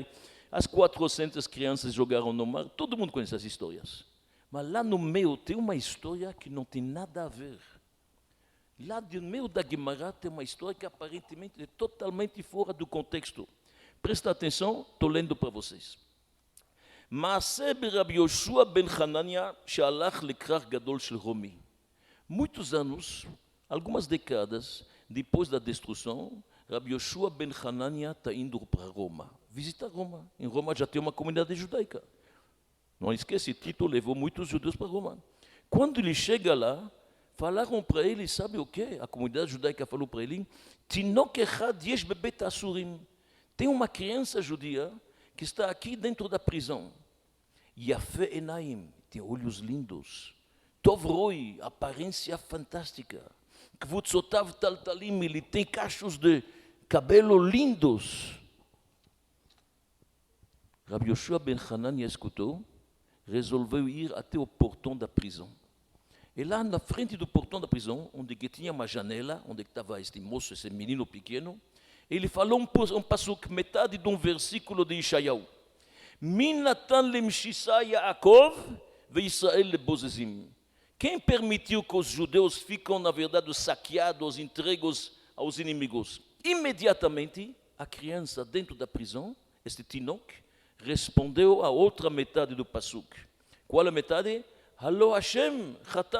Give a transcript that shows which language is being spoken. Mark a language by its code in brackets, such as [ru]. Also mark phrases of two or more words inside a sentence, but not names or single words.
[pt] As 400 crianças jogaram no mar. Todo mundo conhece as histórias. Mas lá no meio tem uma história que não tem nada a ver. Lá no meio da Gemara tem uma história que aparentemente é totalmente fora do contexto. Presta atenção, estou lendo para vocês. [he] מעשה רבי יהושע בן חנניה שהלך לכרך גדול של רומי. [pt] Muitos anos, algumas décadas depois da destruição, Rabi Yoshua ben Hanania está indo para Roma, visitar Roma. Em Roma já tem uma comunidade judaica. Não esquece, Tito levou muitos judeus para Roma. Quando ele chega lá, falaram para ele, sabe o quê? A comunidade judaica falou para ele, [he] תינוק אחד יש בבית אסורים. [pt] Tem uma criança judia que está aqui dentro da prisão. [he] יפה עיניים, [pt] tem olhos lindos. [he] טוב רואי, [pt] aparência fantástica. [he] קווצותיו תלתלים, [pt] ele tem cachos de cabelo lindos. Rabi Yoshua ben Hanania escutou, resolveu ir até o portão da prisão. E lá na frente do portão da prisão, onde tinha uma janela, onde estava este moço, esse menino pequeno, ele falou um pasuk, metade de um versículo de Ishayahu. [he] מי נתן למשיסה יעקב וישראל לבוזזים. [pt] Quem permitiu que os judeus ficam, na verdade, saqueados, entregues aos inimigos? Imediatamente, a criança dentro da prisão, este Tinok, respondeu a outra metade do pasuk. Qual a metade? [he] הלוא השם, חטאנו לו.